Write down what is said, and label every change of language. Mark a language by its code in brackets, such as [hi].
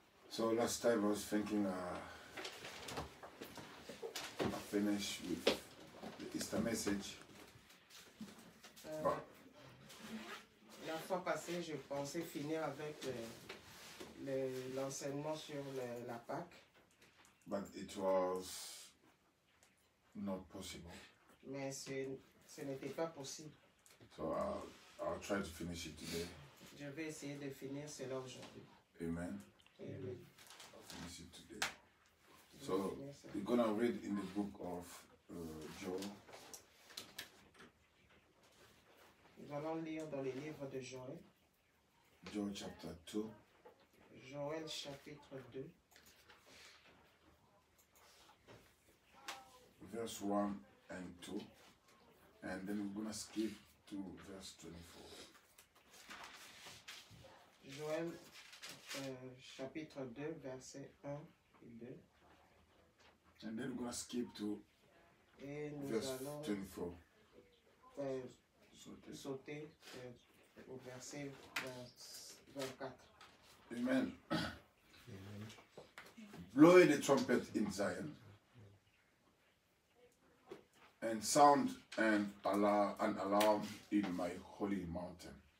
[en] So last time I was thinking I finished with the Easter message. [fr] La fois passée, je pensais finir avec l'enseignement sur la Pâque. [en] But it was not possible. [fr] Mais ce n'était pas possible. [en] So I'll try to finish it today. [fr] Je vais essayer de finir cela aujourd'hui. [en] Amen. Amen. I'll finish it today. So we're going to read in the book of Joel. [fr] Nous allons lire dans les livres de Joël. [en] Joel chapter 2. [fr] Joël chapitre 2. [en] Verse 1 and 2. And then we're going to skip to verse 24. [fr] Joël chapitre 2, versets 1 et 2. [en] And then we're going to skip to [fr] Et nous [en] verse [fr] allons [en] 24. [fr] sauter au verset 24. [en] Amen. Blow the trumpet in Zion, and sound an alarm in my holy mountain.